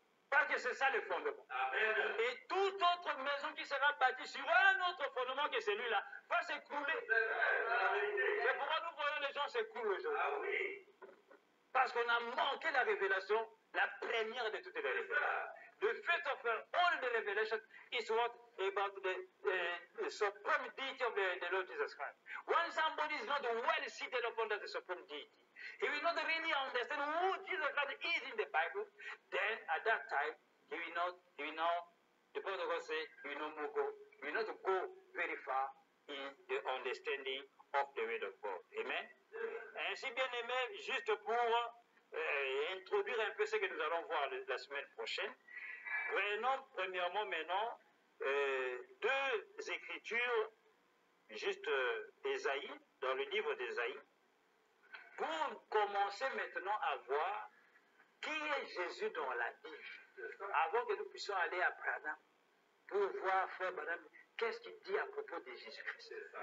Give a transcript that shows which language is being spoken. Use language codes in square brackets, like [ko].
[fr] Parce que c'est ça le fondement. Amen. Et toute autre maison qui sera bâtie sur un autre fondement que celui-là va s'écrouler. C'est pourquoi nous voyons les gens s'écrouler aujourd'hui. Parce qu'on a manqué la révélation, la première de toutes les révélations. [en] The first of all the revelation is what about the supreme deity of the Lord Jesus Christ. When somebody is not well seated upon the supreme deity, he will not really understand who Jesus Christ is in the Bible, then at that time, he will not, the Prophet of God says, he will not go very far in the understanding of the word of God. Amen. [fr] Ainsi, bien aimé, juste pour introduire un peu ce que nous allons voir la semaine prochaine, prenons premièrement maintenant deux écritures, juste Ésaïe, dans le livre d'Ésaïe, pour commencer maintenant à voir qui est Jésus dans la Bible, avant que nous puissions aller à Branham pour voir, frère Branham, qu'est-ce qu'il dit à propos de Jésus-Christ.